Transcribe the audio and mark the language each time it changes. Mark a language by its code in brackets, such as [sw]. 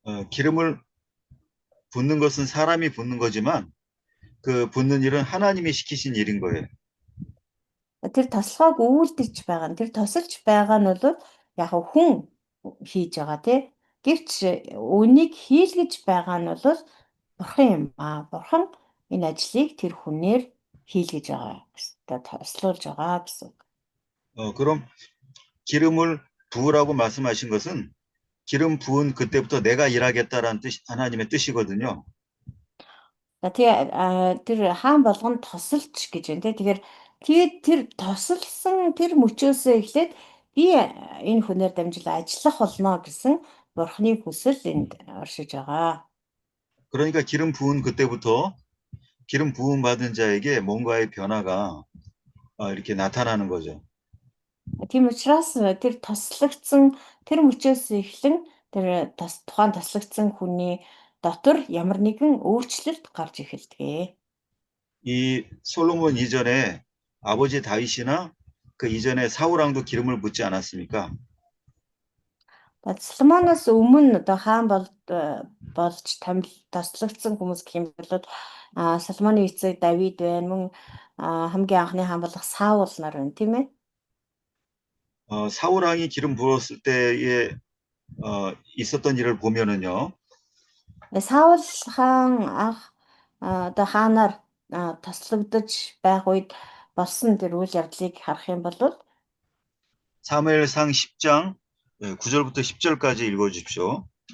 [ko] 기름을 붓는 것은 사람이 붓는 거지만 그 붓는 일은 하나님이 시키신 일인 거예요. [mn] Тэр тослогоог үйлдэж байгаа нь тэр тосолж байгаа нь бол яг хүн хийж байгаа тий. Гэвч үнийг хийлгэж байгаа нь бол бурхан юм аа. Бурхан энэ ажлыг тэр хүнээр хийлгэж байгаа гэсэн. тослуулж байгаа гэсэн. [ko] 그럼 기름을 부으라고 말씀하신 것은 기름 부은 그때부터 내가 일하겠다라는 하나님의 뜻이거든요. [mn] Тэгээ тэр хаан болгон тосолч гэж байна тий. Тэгээд тэр тосолсон тэр мөчөөсөө эхлээд би энэ хүнээр дамжуулан ажиллах болно гэсэн бурхны хүсэл энд оршиж байгаа. [ko] 그러니까 기름 부은 그때부터 기름 부음 받은 자에게 뭔가의 변화가 이렇게 나타나는 거죠. [mn] Тийм учраас тэр тослогдсон тэр мөчөөс эхлэн тэр тухайн тослогдсон хүний дотор ямар нэгэн өөрчлөлт гарч эхэлдэг. [ko] 이 솔로몬 이전에 아버지 다윗이나 그 이전에 사울 왕도 기름을 붓지 않았습니까? [mn] Соломоноос өмнө одоо хаан болж тослогдсон хүмүүс гэх юм бол Соломоны эцэг Давид байна, мөн хамгийн анхны хаан болох Саул нар байна, тийм ээ? [ko] 사울 왕이 기름 부었을 때에 있었던 일을 보면은요. [mn] Саул хаан одоо хаанаар тослогдож байх үед болсон тэр үйл явдлыг харах юм бол [ko] 사무엘상 10장 9절부터 10절까지 읽어주십시오.